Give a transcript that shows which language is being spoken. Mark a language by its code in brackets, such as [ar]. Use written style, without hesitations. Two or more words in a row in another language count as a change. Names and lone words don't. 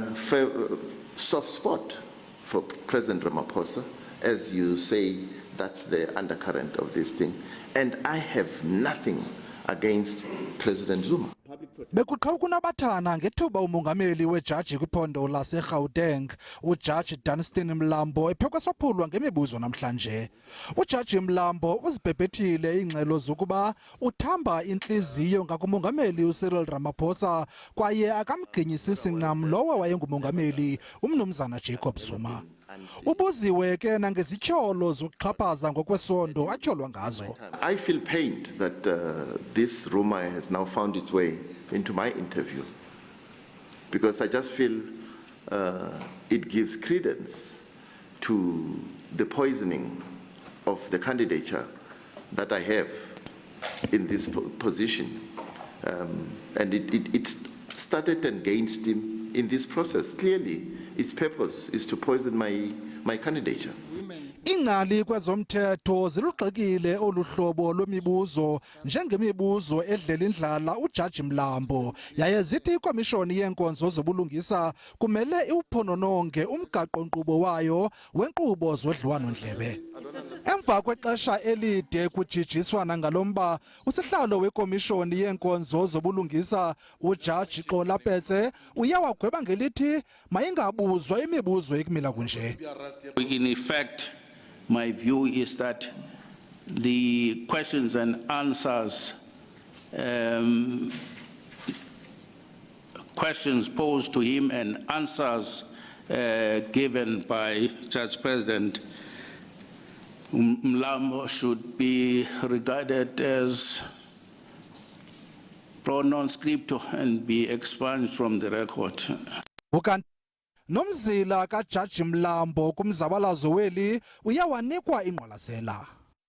[en] soft spot for President Ramaphosa. As you say, that's the undercurrent of this thing. And I have nothing against President Zuma. [xh] Bekuqhawukunabathana ngethuba umongameli wejaji kwiphondo lase-Gauteng, Ujaji Dunstan Mlambo Ebephekw'esophulwa ngemibuzo namhlanje. Ujaji Mlambo uzibhebhethile iingxelo zokuba uthamba intliziyo ngakumongameli uCyril Ramaphosa kwaye akamgqinyisisi ncam lowo wayengumongameli umnumzana Jacob Zuma. Ubuziwe ke nangezityholo zokuxhaphaza ngokwesondo atyholwa ngazo. [en] I feel pained that this rumor has now found its way into my interview, because I just feel it gives credence to the poisoning of the candidature that I have in this position, and it started and gained steam in this process. Clearly, its purpose is to poison my candidature. [xh] Ingcali kwezomthetho zilugxekile oluhlobo lwemibuzo ngemibuzo ebedlela-indlala Ujaji Mlambo, yaye zithi ikomishoni yeenkonzo zobulungisa kumele iwuphonononge umgaqo-nkqubo wayo wenkqubo zodliwano-ndlebe. Emva kwexesha elide kujijiswana ngalomba, usihlalo wekomishoni yeenkonzo zobulungisa Ujaji Petse uye wagweba ngelithi mayingabuzwa imibuzo ekumila kunje. [en] In effect, my view is that the questions and answers, questions posed to him and answers given by Judge President Mlambo should be regarded as [la] pro non scripto [en] and be expunged from the record. [xh] Nomzila kaJaji Mlambo kumzabalazo weli uyawanikwa ingqwalasela.